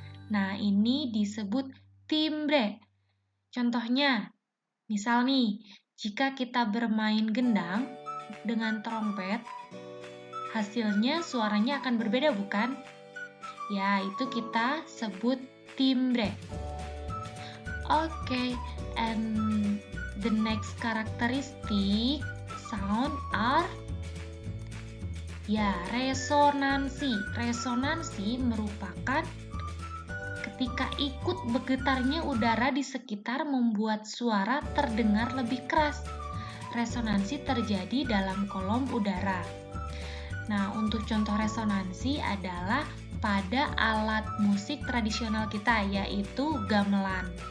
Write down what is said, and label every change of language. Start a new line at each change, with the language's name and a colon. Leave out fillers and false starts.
Indonesian: Nah, ini disebut timbre. Contohnya, misal nih, jika kita bermain gendang dengan trompet, hasilnya suaranya akan berbeda, bukan? Ya, itu kita sebut timbre.
English: Oke, and the next characteristic sound are resonansi.
Indonesian: Resonansi merupakan ketika ikut bergetarnya udara di sekitar membuat suara terdengar lebih keras. Resonansi terjadi dalam kolom udara. Nah, untuk contoh resonansi adalah pada alat musik tradisional kita, yaitu gamelan.